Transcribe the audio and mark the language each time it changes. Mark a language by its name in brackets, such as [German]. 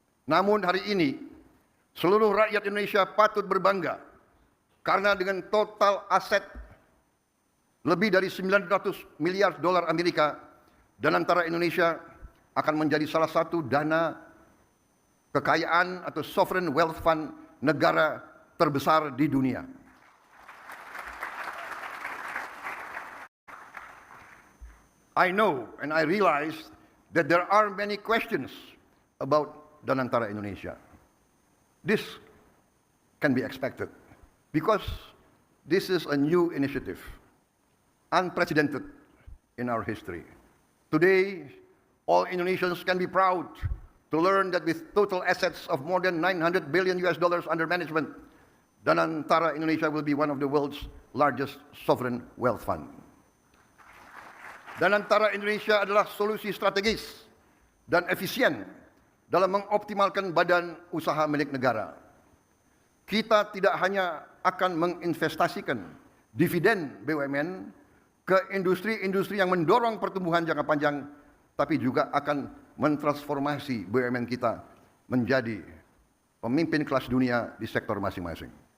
[Indonesian] Namun hari ini seluruh rakyat Indonesia patut berbangga karena dengan total aset lebih dari 900 miliar dolar Amerika, Danantara Indonesia akan menjadi salah satu dana kekayaan atau sovereign wealth fund negara terbesar di dunia. [English] I know and I realize that there are many questions about Danantara Indonesia. This can be expected because this is a new initiative, unprecedented in our history. Today, all Indonesians can be proud to learn that with total assets of more than $900 billion under management, Danantara Indonesia will be one of the world's largest sovereign wealth fund. [Indonesian] Danantara Indonesia adalah solusi strategis dan efisien dalam mengoptimalkan badan usaha milik negara. Kita tidak hanya akan menginvestasikan dividen BUMN ke industri-industri yang mendorong pertumbuhan jangka panjang, tapi juga akan mentransformasi BUMN kita menjadi pemimpin kelas dunia di sektor masing-masing.